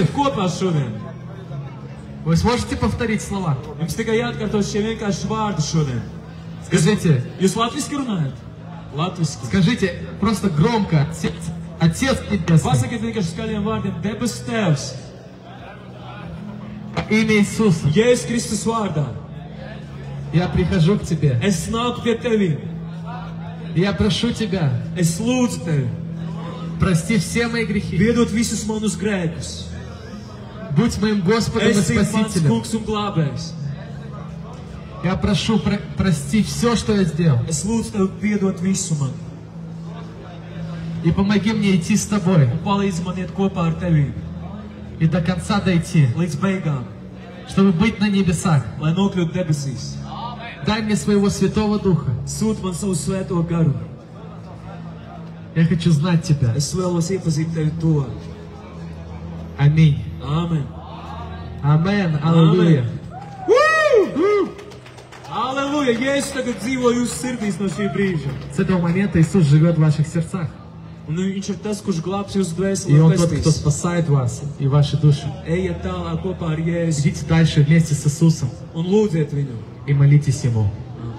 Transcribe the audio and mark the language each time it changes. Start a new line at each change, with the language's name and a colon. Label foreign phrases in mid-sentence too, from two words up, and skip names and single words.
Russian: против?
Latvian: kopā šodien.
Russian: Вы сможете повторить слова?
Latvian: Jums tikai jāatkārto šie vienkārši vārdi šodien.
Russian: Скажите,
Latvian: Jūs latviski runājat? Latviski.
Russian: скажите просто громко. Отец Небесный,
Latvian: Pasakiet vienkārši skaļiem vārdiem. Debes Tēvs,
Russian: имя Иисуса,
Latvian: Jēzus Kristus vārdā.
Russian: я прихожу к Тебе.
Latvian: Es nāku pie Tevī.
Russian: Я прошу Тебя,
Latvian: Es lūdzu Tevi.
Russian: прости все мои грехи.
Latvian: Piedod visus manus grēkus.
Russian: Будь моим Господом и
Latvian: Esi mans
Russian: Спасителем.
Latvian: kungs un glābējs.
Russian: Я прошу, прости все, что я сделал.
Latvian: Es lūdzu Tevi piedot visu man.
Russian: И помоги мне идти с Тобой.
Latvian: Un palīdzi man iet kopā ar Tevi.
Russian: И до конца дойти,
Latvian: Līdz beigām.
Russian: чтобы быть на небесах.
Latvian: Lai nokļūtu debesīs.
Russian: Дай мне своего Святого Духа.
Latvian: Sūti man savu svēto garu.
Russian: Я хочу знать Тебя.
Latvian: Es vēlos iepazīt Tevi to.
Russian: Аминь.
Latvian: Āmen.
Russian: Amen. Аллилуйя.
Latvian: Aleluja! Jēzus tagad dzīvo jūsu sirdīs no šī brīža.
Russian: С этого момента Иисус живет в ваших сердцах.
Latvian: Un viņš ir tas, kurš glābs jūsu dvēseli
Russian: И
Latvian: un
Russian: Он тот, кто
Latvian: pestīs.
Russian: спасает вас и ваши души.
Latvian: Ejiet tālāk kopā ar Jēzu
Russian: Идите дальше вместе с Иисусом
Latvian: un lūdziet viņu.
Russian: и молитесь Ему.